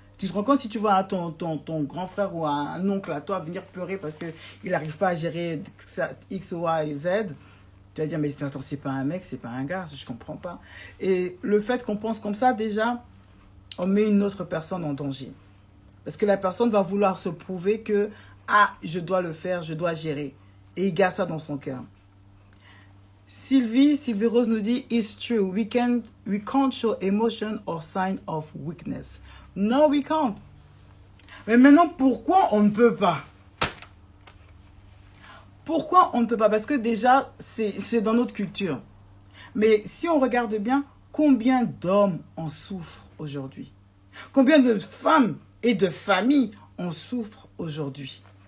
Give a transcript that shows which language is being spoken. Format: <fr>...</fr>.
<fr>Tu te rends compte si tu vois ton grand frère ou un oncle à toi venir pleurer parce qu'il n'arrive pas à gérer X, Y et Z, tu vas dire, mais attends, c'est pas un mec, c'est pas un gars, je comprends pas. Et le fait qu'on pense comme ça, déjà, on met une autre personne en danger. Parce que la personne va vouloir se prouver que, je dois le faire, je dois gérer. Et il garde ça dans son cœur. Sylvie Rose nous dit,</fr> <en>it's true, we can't show emotion or sign of weakness. No, we can't.</en> <fr>Mais maintenant, pourquoi on ne peut pas? Pourquoi on ne peut pas? Parce que déjà, c'est dans notre culture. Mais si on regarde bien, combien d'hommes en souffrent aujourd'hui? Combien de femmes et de familles en souffrent aujourd'hui?</fr>